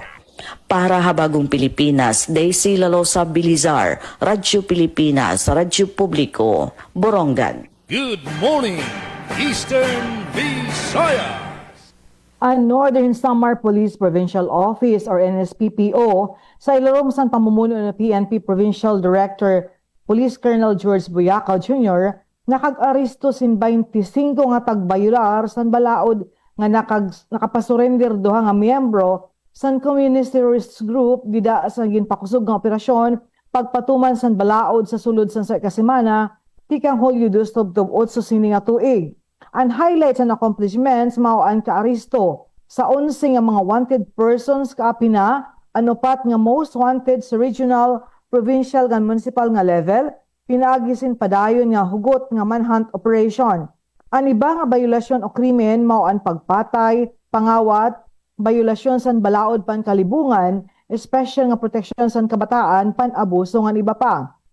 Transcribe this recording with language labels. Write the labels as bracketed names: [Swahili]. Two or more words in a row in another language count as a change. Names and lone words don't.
[Waray] Para Habagong Pilipinas, Daisy Lalosa Bilizar, Radyo Pilipinas, Radyo Publiko, Borongan. [English] Good morning, Eastern Visayas! [Filipino] Ang Northern Samar Police Provincial Office or NSPPO sa ilalim sa pamumuno ng PNP Provincial Director Police Colonel George Buyakaw Jr. [Waray] nakag-aresto sin 25 nga tagbayular san balaod nga nakapasurrender duha nga miyembro san [English] communist terrorist group [Waray] dida sa ginpakusog nga operasyon pagpatuman san balaod sa sulod san sa kasemana tikang Hulyo 2 tubtob 8 sini nga tuig. [Cebuano] Ang [English] highlights and accomplishments [Cebuano] mao ang kaaresto sa 11 nga mga [English] wanted persons [Cebuano] kaapina anupat nga [English] most wanted [Cebuano] sa regional, provincial ug municipal nga level pinaagisin padayon nga hugot nga [English] manhunt operation. [Waray] Ang iba nga bayulasyon o krimen mao ang pagpatay, pangawat, bayulasyon san balaod pan kalibungan, special nga protection san kabataan pan abuso nga iba pa.